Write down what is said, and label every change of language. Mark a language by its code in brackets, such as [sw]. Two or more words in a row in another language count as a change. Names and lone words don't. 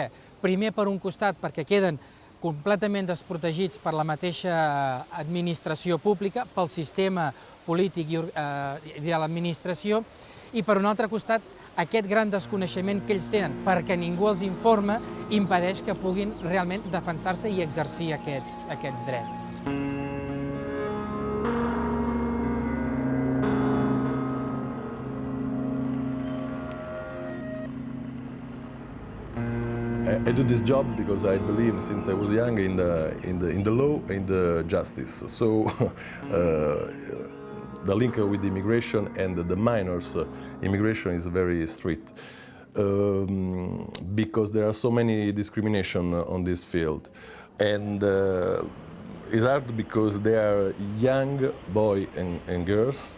[ca] Primer, per un costat, perquè queden completament desprotegits per la mateixa administració pública, pel sistema polític de l'administració, i per un altre costat, aquest gran desconeixement que ells tenen perquè ningú els informa impedeix que puguin realment defensar-se i exercir aquests drets. [en] I do this job because I believe since I was young in the law and the justice. So the link with immigration and the minors immigration is very strict because there are so many discrimination on this field, and it's hard because they are young boys and girls.